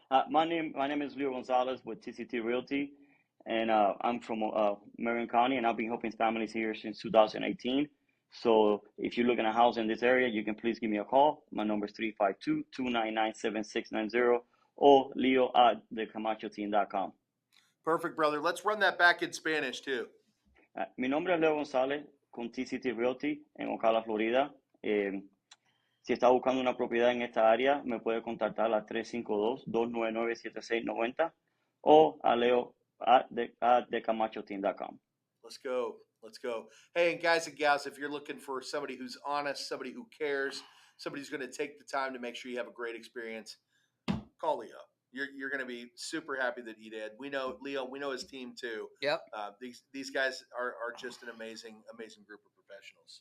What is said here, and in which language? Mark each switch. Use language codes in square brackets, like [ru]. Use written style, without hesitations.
[en] My name is Leo Gonzalez with TCT Realty, and I'm from Marion County, and I've been helping families here since 2018. So if you're looking at a house in this area, you can please give me a call. My number is 352-299-7690, or Leo at thecamachoteam.com. Perfect, brother. Let's run that back in Spanish too. [es] Mi nombre es Leo González. con TCT Realty en Ocala, Florida. Si está buscando una propiedad en esta área, me puede contactar a 352-299-7690 o a leo@decamachoteam.com. [en] Let's go. Let's go. Hey, and guys and gals, if you're looking for somebody who's honest, somebody who cares, somebody who's going to take the time to make sure you have a great experience, call Leo. You're going to be super happy that he did. We know Leo. We know his team too. Yep. These guys are just an amazing group of professionals.